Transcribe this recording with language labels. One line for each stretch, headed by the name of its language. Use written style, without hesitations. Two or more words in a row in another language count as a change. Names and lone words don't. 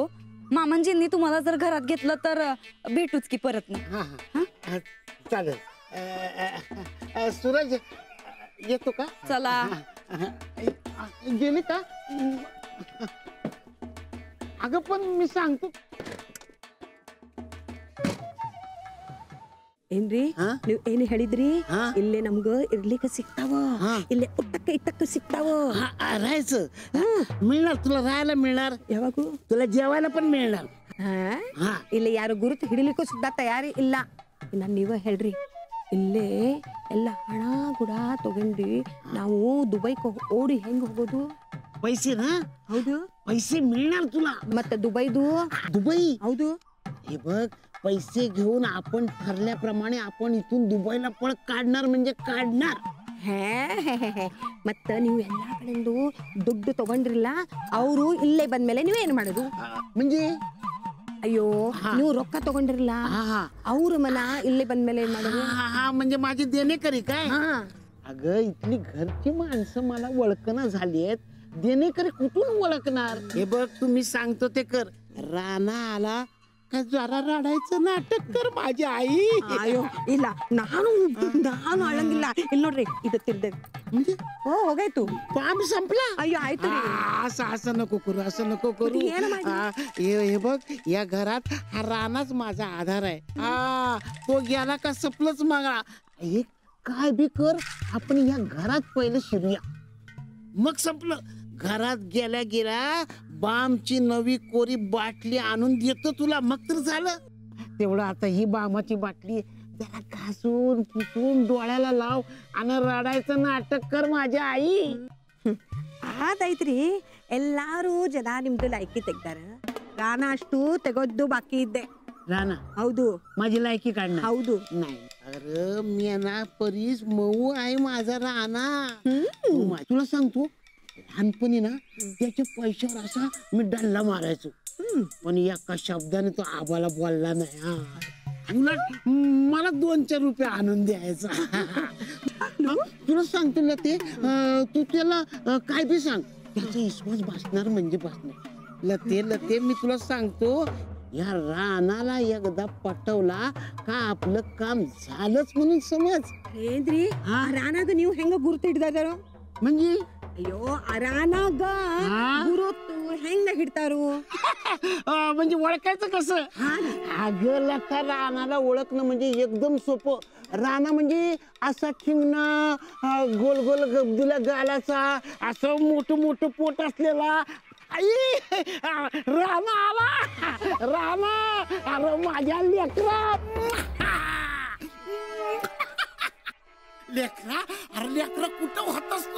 Marathi: मामांजींनी तुम्हाला जर घरात घेतलं तर भेटूच की परत ना. हा चालेल. सूरज येतो का? चला. गेली का? अगं पण मी सांगतो.
Kannada: ಏನ್ರಿ ನೀವ್ ಏನ್ ಹೇಳಿದ್ರಿ? ಇಲ್ಲೇ ನಮ್ಗ ಇರ್ಲಿಕ್ಕೆ ಸಿಗ್ತಾವ, ಇಲ್ಲೇ ಊಟಕ್ಕೆ ಇಟ್ಟಕ್ಕೆ ಸಿಗ್ತಾವ.
Marathi: राहायचं मिळणार, तुला राहायला मिळणार.
Kannada: ಯಾವಾಗೂ
Marathi: तुला जेवायला पण मिळणार.
Kannada: ಇಲ್ಲಿ ಯಾರು ಗುರುತು ಹಿಡಿಲಿಕ್ಕೂ ಸುದ್ದ ತಯಾರಿ ಇಲ್ಲ. ಇನ್ನ ನೀವ ಹೇಳ್ರಿ, ಇಲ್ಲೇ ಎಲ್ಲ ಹಣ ಕೂಡ ತಗೊಂಡು ನಾವು ದುಬೈಗೆ ಓಡಿ ಹೆಂಗ್ ಹೋಗೋದು?
Marathi: पैसे ना?
Kannada: ಹೌದು,
Marathi: पैसे मिळणार तुला.
Kannada: ಮತ್ತೆ ದುಬೈದು? दुबई? ಹೌದು.
Marathi: हे बघ, पैसे घेऊन आपण ठरल्याप्रमाणे आपण इथून दुबईला पळ काढणार म्हणजे काढणार.
Kannada: ಮತ್ತ ನೀವು ಎಲ್ಲಾ ಕಡೆಂದು ದುಡ್ಡು ತಗೊಂಡ್ರಿಲ್ಲ ಅವರು ಇಲ್ಲೇ ಬಂದ್ಮೇಲೆ ನೀವೇನ್ ಮಾಡೋದು
Marathi: म्हणजे
Kannada: ಅಯ್ಯೋ ನೀವು ರೊಕ್ಕ ತಗೊಂಡ್ರಿಲ್ಲ ಅವ್ರ ಮನ ಇಲ್ಲೇ ಬಂದ್ಮೇಲೆ ಏನ್ ಮಾಡೋದು
Marathi: हा म्हणजे माझे देणेकरी काय अगं इथली घरची माणसं मला ओळखणं झालीत देणेकरी कुठून ओळखणार हे बघ तुम्ही सांगतो ते कर राणा आला का जरा रडायचं नाटक कर माझी आई
Kannada: ಅಯ್ಯೋ ಇಲ್ಲ ನಾನು ಅಳಂಗಿಲ್ಲ ಇಲ್ಲಿ ನೋಡ್ರಿ ಇದು ತಿರ್ದೆ
Marathi: म्हणजे
Kannada: ಓ ಹೋಗಾಯ್ತು
Marathi: पाम संपला
Kannada: ಅಯ್ಯೋ ಆಯ್ತು ರೀ.
Marathi: असं असं नको करू असं नको करू हे ना माझी. हे बघ या घरात हा रानाच माझा आधार आहे हा तो गेला का सपलंच मागा हे काय बी कर आपण या घरात पहिलं शिरूया मग संपलं घरात गेल्या गेल्या बामची नवी कोरी बाटली आणून देतो तुला मग तर झालं तेवढं आता ही बामाची बाटली जरा घासून पुसून डोळ्याला लाव आणि रडायचं नाटक कर माझी आई
Kannada: ಆದೈತ್ರಿ ಎಲ್ಲಾರು ಜನ ನಿಮ್ದು ಲೈಕಿ ತೆಗ್ದಾರ ರಾನ ಅಷ್ಟು ತೆಗೋದ್ದು ಬಾಕಿ ಇದ್ದೆ राणा ಹೌದು
Marathi: माझी लायकी काढणार
Kannada: ಹೌದು
Marathi: नाही अरे मेना परीस मऊ आहे माझा राणा तुला सांगतो लहानपणी ना त्याच्या पैशावर असा मी डल्ला मारायचो पण एका शब्दाने तो आबाला बोलला नाही हा उलट मला 2-4 रुपये आणून द्यायचा तुला सांगतो ना ते तू त्याला काय बी सांग त्याचा विश्वास बसणार म्हणजे बसणार लते मी तुला सांगतो या रानाला एकदा पटवला का आपलं काम झालंच म्हणून समज
Kannada: ಏನ್ರಿ ಆ ರಾನಾಗ ನೀವು ಹೆಂಗ ಗುರುತು ಹಿಡ್ದಾರ
Marathi: म्हणजे
Kannada: ಅಯ್ಯೋ ಆ ರಾನಾಗ ಗುರುತು ಹೆಂಗ ಹಿಡ್ತಾರು
Marathi: म्हणजे ओळखायचं कसं अगं लता रानाला ओळखणं म्हणजे एकदम सोपं राणा म्हणजे असा ठिंगणं गोल गोल गब्दूला गालाचा असं मोठं मोठं पोट असलेला आई राणा आला राणा अरे माझ्या लेकरा लेकरा अरे लेकरा कुठं होतास तू